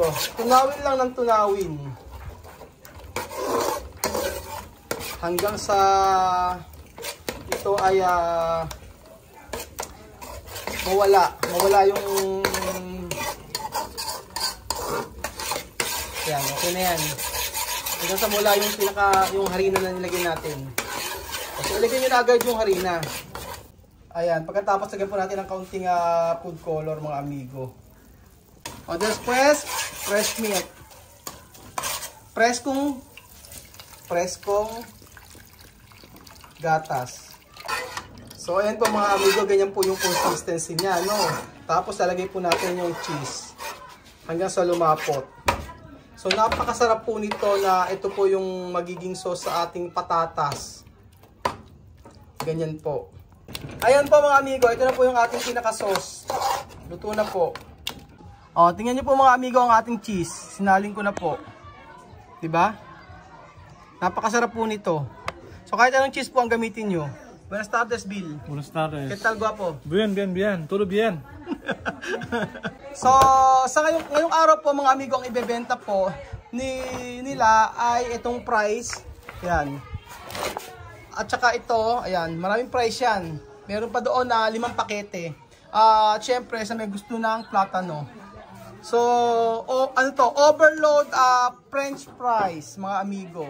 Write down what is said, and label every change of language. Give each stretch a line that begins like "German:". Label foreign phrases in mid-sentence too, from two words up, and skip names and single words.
Filipino: Tunawin lang ng tunawin. Hanggang sa ito ay mawala yung yan, okay na yan. Hanggang sa mawala yung harina na nilagay natin. So ilagay nyo na agad yung harina. Ayan, pagkatapos lagyan po natin ng kaunting
English: food color
Filipino: mga amigo.
Spanish: O después,
English: fresh milk.
Filipino: Preskong gatas. So ayan po mga amigo, ganyan po yung consistency niya, no? Tapos lalagay po natin yung cheese hanggang sa lumapot. So napakasarap po nito na ito po yung magiging sauce sa ating patatas. Ganyan po. Ayan po mga amigo, ito na po yung ating pinaka-sauce. Luto na po. O, tingnan niyo po mga amigo ang ating cheese. Sinaling ko na po. 'Di ba? Napakasarap po nito. So kahit anong cheese po ang gamitin niyo.
Spanish: Buenas tardes, Bill. Buenas tardes. ¿Qué tal, guapo? Bien. Todo bien.
Filipino: So, sa ngayong araw po mga amigo, ang ibebenta po nila ay itong price. Yan. At saka ito, ayan, maraming price yan. Meron pa doon na 5 pakete. Syempre, sa may gusto ng platano. So,
English: overload French fries,
Filipino: mga amigo.